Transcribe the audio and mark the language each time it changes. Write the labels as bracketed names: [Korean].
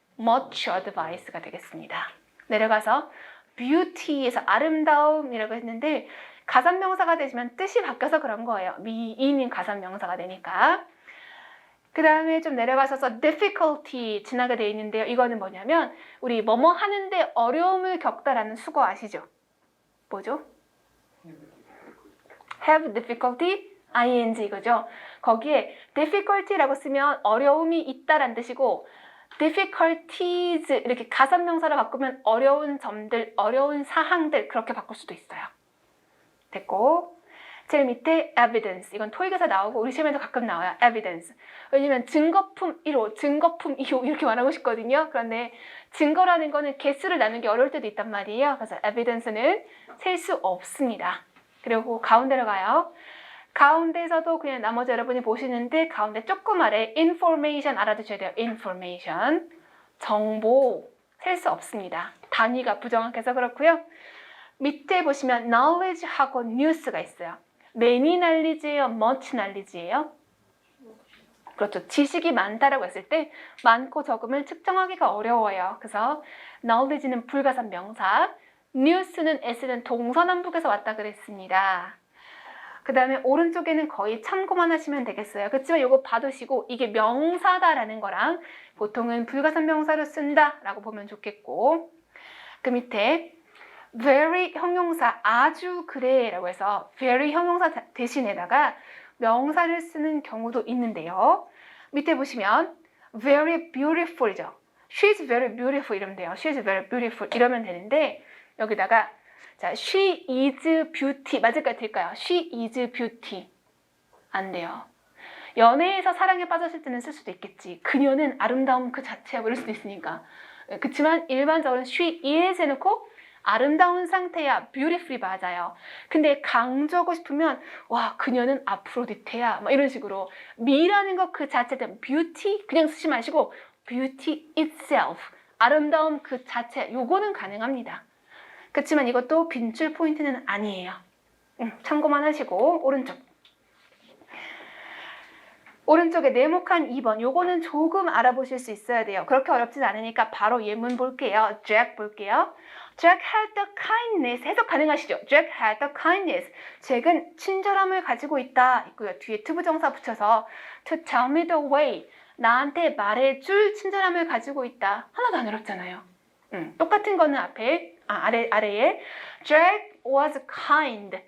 [Korean] much advice가 되겠습니다. 내려가서 beauty에서 아름다움이라고 했는데 가산명사가 되시면 뜻이 바뀌어서 그런 거예요. 미인인 가산명사가 되니까. 그 다음에 좀 내려가셔서 difficulty 지나게 돼 있는데요. 이거는 뭐냐면 우리 뭐뭐 하는데 어려움을 겪다라는 수거 아시죠? 뭐죠? have difficulty, ing 이거죠. 거기에 difficulty라고 쓰면 어려움이 있다라는 뜻이고 difficulties 이렇게 가산명사로 바꾸면 어려운 점들, 어려운 사항들 그렇게 바꿀 수도 있어요. 됐고 제일 밑에 evidence 이건 토익에서 나오고 우리 시험에도 가끔 나와요. evidence 왜냐면 증거품 1호, 증거품 2호 이렇게 말하고 싶거든요. 그런데 증거라는 거는 개수를 나누는 게 어려울 때도 있단 말이에요. 그래서 evidence는 셀 수 없습니다. 그리고 가운데로 가요. 가운데에서도 그냥 나머지 여러분이 보시는데 가운데 조금 아래 information 알아두셔야 돼요. information 정보 셀 수 없습니다. 단위가 부정확해서 그렇고요. 밑에 보시면 knowledge하고 news가 있어요. many knowledge예요? much knowledge예요? 그렇죠. 지식이 많다라고 했을 때 많고 적음을 측정하기가 어려워요. 그래서 knowledge는 불가산 명사, news는 s는 동서남북에서 왔다 그랬습니다. 그 다음에 오른쪽에는 거의 참고만 하시면 되겠어요. 그렇지만 이거 받으시고 이게 명사다라는 거랑 보통은 불가산 명사로 쓴다라고 보면 좋겠고 그 밑에 very 형용사 아주 그래라고 해서 very 형용사 대신에다가 명사를 쓰는 경우도 있는데요. 밑에 보시면 very beautiful이죠. [English] She's very beautiful [Korean] 이러면 돼요. [English] She's very beautiful [Korean] 이러면 되는데 여기다가 자, [English] she is beauty [Korean] 맞을까요? 될까요? [English] She is beauty [Korean] 안 돼요. 연애에서 사랑에 빠졌을 때는 쓸 수도 있겠지. 그녀는 아름다움 그 자체야 이럴 수도 있으니까. 그렇지만 일반적으로 she is 해놓고 아름다운 상태야 beautifully 맞아요. 근데 강조하고 싶으면 와 그녀는 아프로디테야 막 이런 식으로 미라는 것 그 자체는 beauty 그냥 쓰지 마시고 beauty itself 아름다움 그 자체 요거는 가능합니다. 그렇지만 이것도 빈출 포인트는 아니에요. 참고만 하시고 오른쪽에 네모칸 2번 요거는 조금 알아보실 수 있어야 돼요. 그렇게 어렵진 않으니까 바로 예문 볼게요. Jack 볼게요. [English] Jack had the kindness. [Korean] 해석 가능하시죠? [English] Jack had the kindness. [Korean] 잭은 친절함을 가지고 있다. 있고요. 뒤에 투부정사 붙여서 [English] to tell me the way. [Korean] 나한테 말해줄 친절함을 가지고 있다. 하나도 안 어렵잖아요. 똑같은 거는 아래에 [English] Jack was kind.